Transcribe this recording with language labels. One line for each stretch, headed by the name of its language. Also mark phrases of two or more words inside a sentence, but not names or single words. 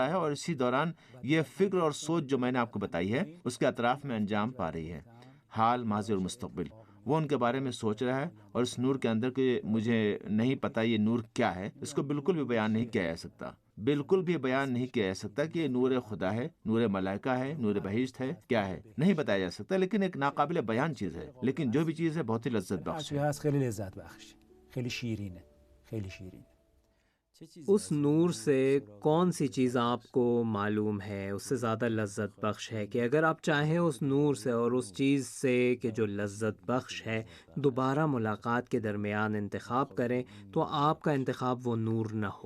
Urdu: ہے، اور اسی دوران یہ فکر اور سوچ جو میں نے آپ کو بتائی ہے اس کے اطراف میں انجام پا رہی ہے، حال، ماضی اور مستقبل، وہ ان کے بارے میں سوچ رہا ہے، اور اس نور کے اندر کہ مجھے نہیں پتا یہ نور کیا ہے، اس کو بالکل بھی بیان نہیں کیا جا سکتا، بالکل بھی بیان نہیں کیا جا سکتا کہ یہ نور خدا ہے، نور ملائکہ ہے، نور بہشت ہے، کیا ہے، نہیں بتایا جا سکتا، لیکن ایک ناقابل بیان چیز ہے، لیکن جو بھی چیز ہے بہت ہی لذت بخش ہے۔
Persian: خیلی لذت بخش، خیلی شیرینه، خیلی شیرینه۔
Urdu: اس نور سے کون سی چیز آپ کو معلوم ہے اس سے زیادہ لذت بخش ہے کہ اگر آپ چاہیں اس نور سے اور اس چیز سے کہ جو لذت بخش ہے دوبارہ ملاقات کے درمیان انتخاب کریں تو آپ کا انتخاب وہ نور نہ ہو؟